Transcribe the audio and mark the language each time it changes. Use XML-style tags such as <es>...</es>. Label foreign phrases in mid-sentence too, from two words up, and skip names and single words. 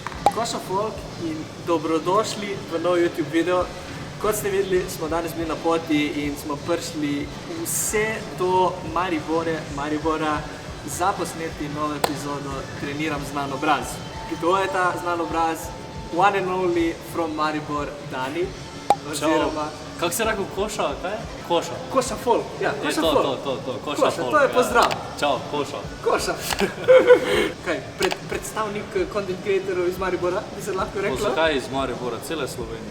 <sl>Koša folk in dobrodošli v nov YouTube video. Kot ste videli, smo danes bili na poti in smo prišli vse do Maribora za posneti novo epizodo Treniram znan obraz. Kdo je ta znan obraz?</sl> <en>One and only from Maribor, Dani.</en> <sl>Kako se rekel koša, kaj? Koša. Koša folk, ja, koša folk. To, koša Koša, folk. to je pozdrav. Čau, koša. Koša. Kaj, predstavnik</sl> <en>content creatorov</en> <sl>iz Maribora, bi se lahko rekla? Zakaj iz Maribora, cele Slovenije?</sl>